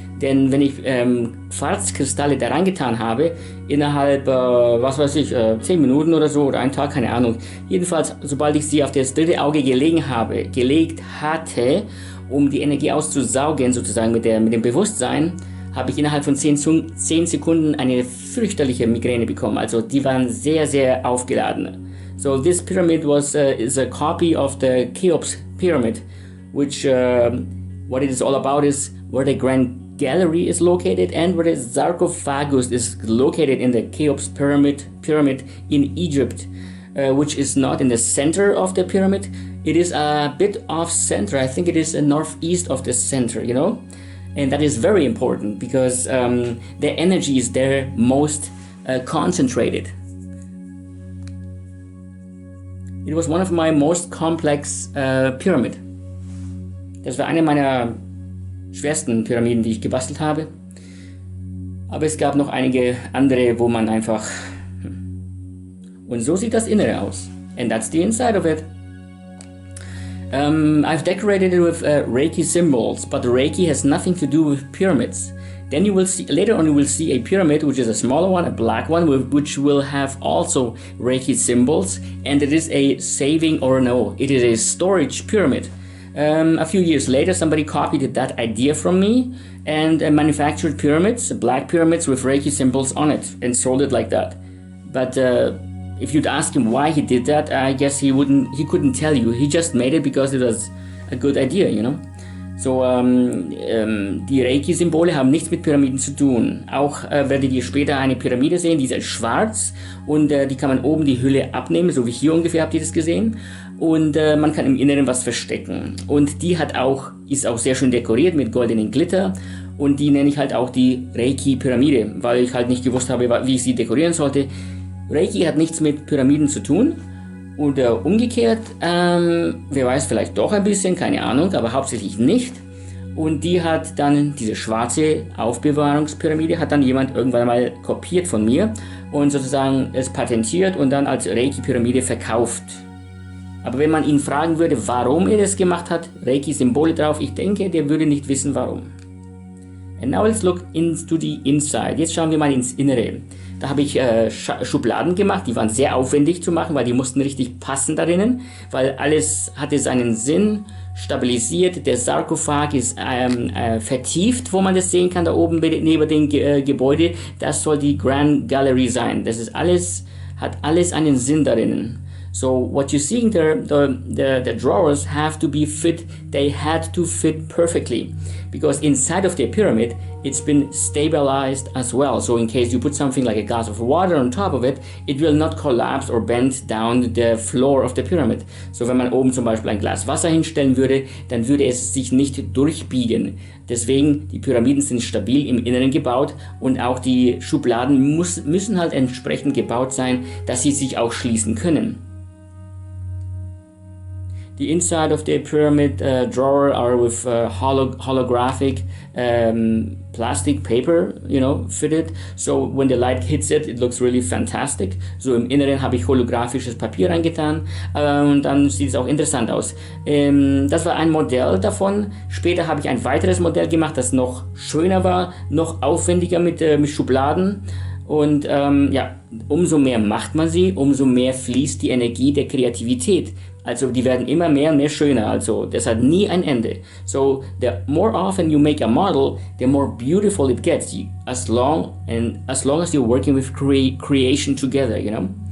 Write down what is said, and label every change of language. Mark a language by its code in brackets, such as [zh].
[de] Denn wenn ich Quarzkristalle da reingetan habe, innerhalb, 10 Minuten oder so, oder einen Tag, keine Ahnung. Jedenfalls, sobald ich sie auf das dritte Auge gelegt hatte, um die Energie auszusaugen, sozusagen mit dem Bewusstsein, habe ich innerhalb von 10 Sekunden eine fürchterliche Migräne bekommen. Also die waren sehr, sehr aufgeladen. [en] So this pyramid is a copy of the Cheops pyramid, which what it is all about is where the Grand Gallery is located and where the sarcophagus is located in the Cheops pyramid in Egypt, which is not in the center of the pyramid. It is a bit off center. I think it is northeast of the center, you know, and that is very important because the energy is there most concentrated. It was one of my most complex pyramid. [de] Das war eine meiner schwersten Pyramiden, die ich gebastelt habe. Aber es gab noch einige andere, wo man einfach... Und so sieht das Innere aus. [en] And that's the inside of it. I've decorated it with Reiki symbols, but Reiki has nothing to do with pyramids. Then you will see, later on you will see a pyramid, which is a smaller one, a black one, which will have also Reiki symbols, and it is a saving, or no, it is a storage pyramid. A few years later, somebody copied that idea from me and manufactured pyramids, black pyramids with Reiki symbols on it, and sold it like that. But if you'd ask him why he did that, I guess he couldn't tell you. He just made it because it was a good idea, you know. [de] So, die Reiki-Symbole haben nichts mit Pyramiden zu tun. Auch werdet ihr später eine Pyramide sehen, die ist schwarz und die kann man oben die Hülle abnehmen, so wie hier ungefähr, habt ihr das gesehen. Und man kann im Inneren was verstecken. Und die ist auch sehr schön dekoriert mit goldenen Glitter. Und die nenne ich halt auch die Reiki-Pyramide, weil ich halt nicht gewusst habe, wie ich sie dekorieren sollte. Reiki hat nichts mit Pyramiden zu tun. Oder umgekehrt, wer weiß, vielleicht doch ein bisschen, keine Ahnung, aber hauptsächlich nicht. Und die hat dann, diese schwarze Aufbewahrungspyramide, hat dann jemand irgendwann mal kopiert von mir und sozusagen es patentiert und dann als Reiki-Pyramide verkauft. Aber wenn man ihn fragen würde, warum er das gemacht hat, Reiki-Symbole drauf, ich denke, der würde nicht wissen, warum. [en] And now let's look into the inside. [de] Jetzt schauen wir mal ins Innere. Da habe ich Schubladen gemacht, die waren sehr aufwendig zu machen, weil die mussten richtig passen darinnen, weil alles hatte seinen Sinn, stabilisiert, der Sarkophag ist vertieft, wo man das sehen kann, da oben neben dem Gebäude. Das soll die Grand Gallery sein. Das ist alles, hat alles einen Sinn darinnen. [en] So what you're seeing there, the drawers have to be fit, they had to fit perfectly, because inside of the pyramid, it's been stabilized as well. So in case you put something like a glass of water on top of it, it will not collapse or bend down the floor of the pyramid. [de] So wenn man oben zum Beispiel ein Glas Wasser hinstellen würde, dann würde es sich nicht durchbiegen. Deswegen, die Pyramiden sind stabil im Inneren gebaut und auch die Schubladen müssen halt entsprechend gebaut sein, dass sie sich auch schließen können. [en] The inside of the pyramid drawer are with holographic plastic paper, you know, fitted. So when the light hits it, it looks really fantastic. [de] So im Inneren habe ich holographisches Papier reingetan und dann sieht es auch interessant aus. Das war ein Modell davon. Später habe ich ein weiteres Modell gemacht, das noch schöner war, noch aufwendiger mit Schubladen. Und ja, umso mehr macht man sie, umso mehr fließt die Energie der Kreativität. Also die werden immer mehr und mehr schöner, also das hat nie ein Ende. [en] So the more often you make a model, the more beautiful it gets, as long as you're working with creation together, you know.